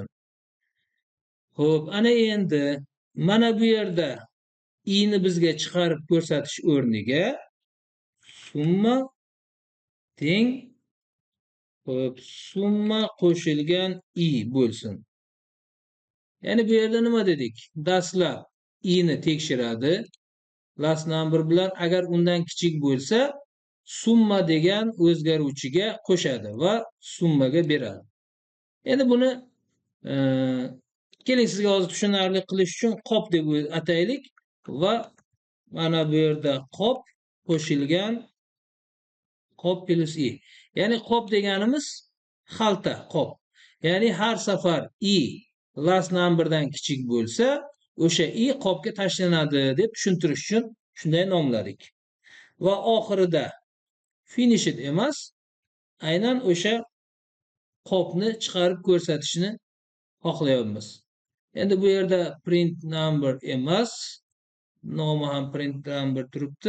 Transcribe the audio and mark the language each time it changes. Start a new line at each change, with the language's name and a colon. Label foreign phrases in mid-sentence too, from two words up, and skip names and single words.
Uzbek: Xo'p, ana endi mana bu yerda i ni bizga chiqarib ko'rsatish o'rniga summa teng summa qo'shilgan i bo'lsin. Ya'ni bu yerda nima dedik? Dastlab i ni tekshiradi.
English: Last number
Uzbek: bilan agar undan kichik bo'lsa, summa degan o'zgaruvchiga qo'shadi va summaga beradi. Endi buni keling sizga hozir tushunarli qilish uchun qop deb ataylik va mana bu yerda qop qo'shilgan qop plus i. Ya'ni qop deganimiz xalta, qop. Ya'ni har safar i
English: last numberdan
Uzbek: kichik bo'lsa, o'sha i qopga tashlanadi deb tushuntirish uchun shunday nomladik. Va oxirida finished emas, aynan o'sha qopni chiqarib ko'rsatishni xohlayapmiz. Endi bu yerda
English: print number
Uzbek: emas, nomi ham
English: print number
Uzbek: turibdi.